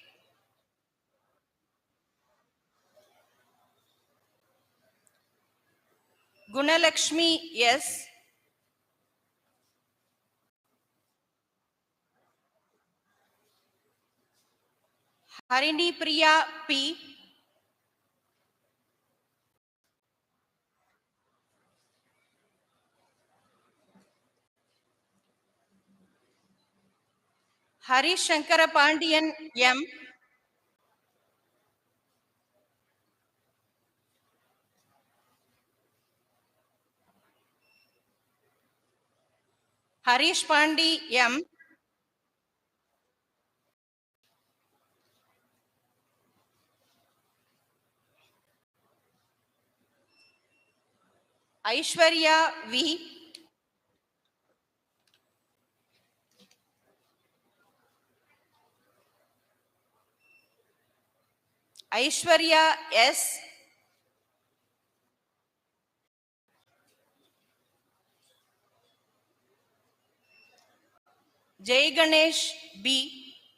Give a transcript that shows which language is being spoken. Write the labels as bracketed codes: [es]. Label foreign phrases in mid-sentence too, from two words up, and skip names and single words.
[en] Gunalakshmi S. Harini Priya P. Hari Shankara Pandian M. Harish Pandi M. Aishwarya V. Aishwarya S. Jay Ganesh B.